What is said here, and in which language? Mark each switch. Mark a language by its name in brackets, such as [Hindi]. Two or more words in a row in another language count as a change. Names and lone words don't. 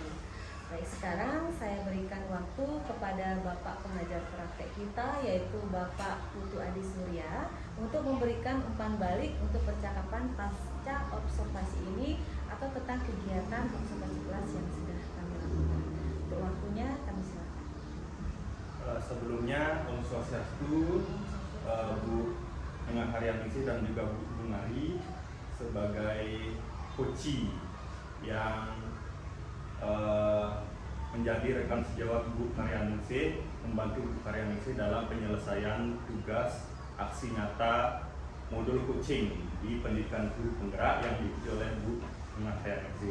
[Indonesian] Baik, sekarang saya berikan waktu kepada Bapak pengajar praktek kita, yaitu Bapak Putu Adi Surya, untuk memberikan umpan balik untuk percakapan pasca observasi ini atau tentang kegiatan observasi kelas yang sudah kami lakukan. Untuk waktunya kami silakan. Sebelumnya [Balinese] Om Swastiastu, [Indonesian] Bu Nengah Karyaningsih dan juga Bu Gung Ari sebagai coachee yang menjadi rekan sejawat Bu Karyaningsih, membantu Bu Karyaningsih dalam penyelesaian tugas aksi nyata modul coaching di pendidikan guru penggerak yang diikuti oleh Bu Nengah Karyaningsih.